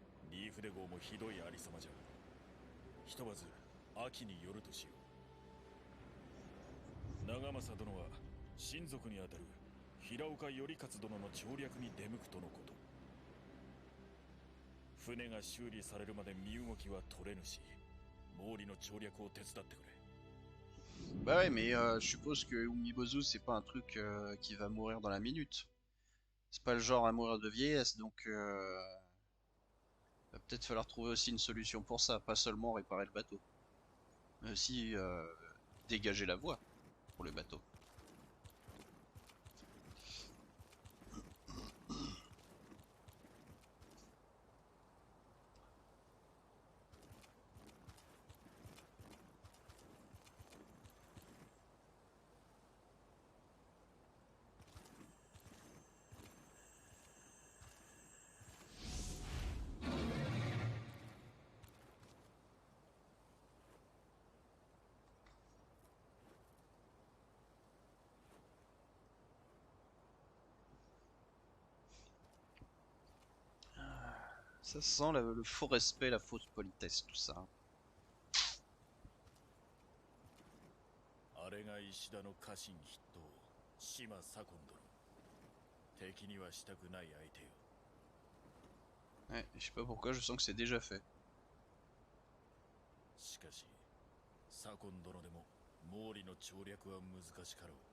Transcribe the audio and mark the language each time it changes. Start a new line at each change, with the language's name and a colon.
Japanese: リーフデ号もひどいありさまじゃ。ひとまず秋によるとしよう。長政殿は親族にあたる平岡頼勝殿の調略に出向くとのこと。船が修理されるまで身動きは取れぬし、毛利の調略を手伝ってくれ。
French: Bah ouais, mais je suppose que Umibozu, c'est pas un truc qui va mourir dans la minute. C'est pas le genre à mourir de vieillesse, donc va peut-être falloir trouver aussi une solution pour ça, pas seulement réparer le bateau, mais aussi dégager la voie pour le bateau. Ça sent le faux respect, la fausse politesse, tout ça.
Japanese: あれが石田の家臣筆頭島左近殿。敵にはしたくない相手よ。
French: Ouais, je sais pas pourquoi, je sens que c'est déjà fait.
Japanese: しかし左近殿でも毛利の調略は難しかろう。